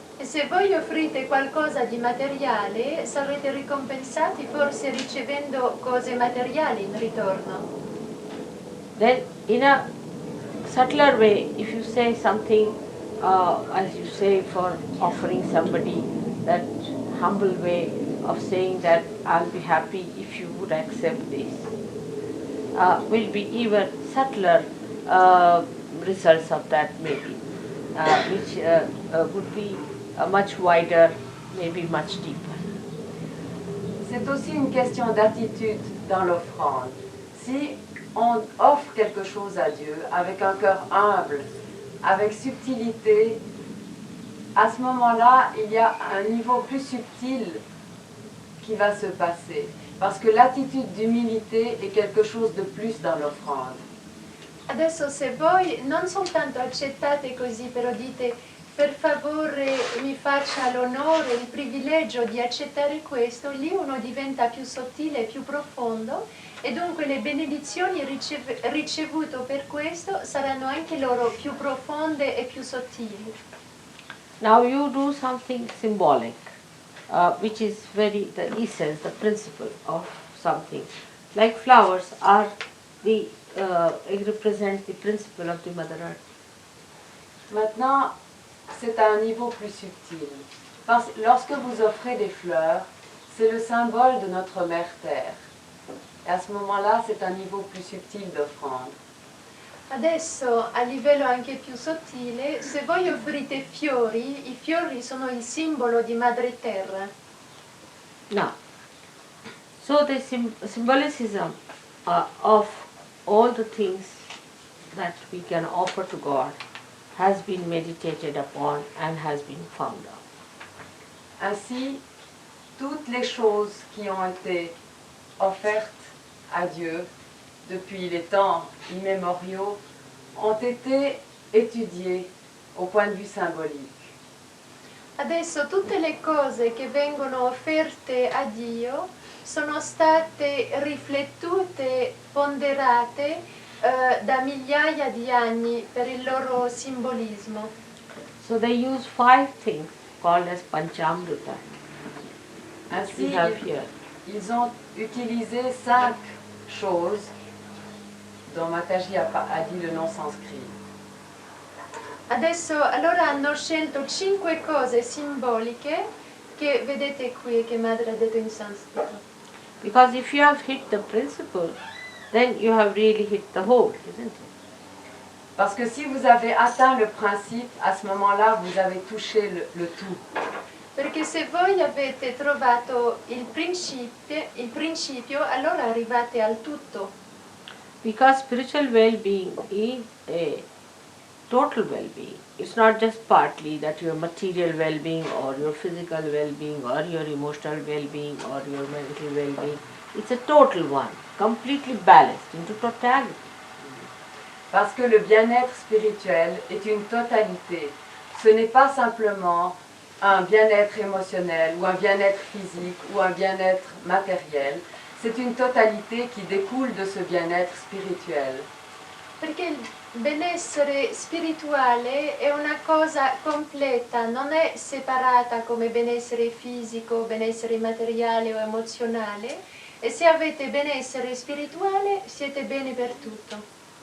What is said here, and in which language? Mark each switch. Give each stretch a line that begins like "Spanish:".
Italian: E se voi offrite qualcosa di materiale, sarete ricompensati forse ricevendo cose materiali in ritorno.
English: Then in a subtler way, if you say something, as you say for offering somebody, that humble way of saying that I'll be happy if you would accept this, will be even subtler results of that maybe, which would be much wider, maybe much deeper.
French: C'est aussi une question d'attitude dans l'offrande. Si on offre quelque chose à Dieu avec un cœur humble, avec subtilité, à ce moment-là, il y a un niveau plus subtil qui va se passer. Parce que l'attitude d'humilité est quelque chose de plus dans l'offrande.
Italian: Adesso se voi non soltanto accettate così, però dite per favore mi faccia l'onore, il privilegio di accettare questo, lì uno diventa più sottile e più profondo e dunque le benedizioni ricevute per questo saranno anche loro più profonde e più sottili.
English: Now you do something symbolic, which is the essence, the principle of something. Like flowers are it represents the principle of the Mother Earth.
French: Maintenant, c'est à un niveau plus subtil. Parce que lorsque vous offrez des fleurs, c'est le symbole de notre Mère Terre. Et à ce moment-là, c'est un niveau plus subtil d'offrande.
Italian: Adesso a livello anche più sottile, se voi offrite fiori, i fiori sono il simbolo di Madre Terra.
English: Now, so the symbolicism of all the things that we can offer to God has been meditated upon and has been found out.
French: Ainsi, toutes les choses qui ont été offertes à Dieu depuis les temps immémoriaux ont été étudiées au point de vue symbolique.
Italian: Adesso tutte le cose che vengono offerte a Dio sono state riflettute, ponderate da migliaia di anni per il loro simbolismo.
English: So they use 5 things called as Panchamrita. As we
French: Ainsi,
English: have here.
French: ils ont utilisé 5 choses dont Mataji a dit le nom sanskrit.
Italian: Adesso allora hanno scelto 5 cose simboliche che vedete qui e che Madre ha detto in sanscrito.
English: Because if you have hit the principle, then you have really hit the whole, isn't it?
French: Parce que si vous avez atteint le principe, à ce moment-là, vous avez touché le tout.
Italian: Perché se voi avete trovato il principio, allora arrivate al tutto.
English: Because spiritual well-being is a total well-being. It's not just partly that your material well-being or your physical well-being or your emotional well-being or your mental well-being. It's a total one, completely balanced into totality.
French: Parce que le bien-être spirituel est une totalité. Ce n'est pas simplement un bien-être émotionnel ou un bien-être physique ou un bien-être matériel. C'est une totalité qui découle de ce bien-être spirituel.
Italian: Perché il benessere spirituale è una cosa completa, non è separata come benessere fisico, benessere materiale o emozionale, e se avete benessere spirituale siete bene per tutto.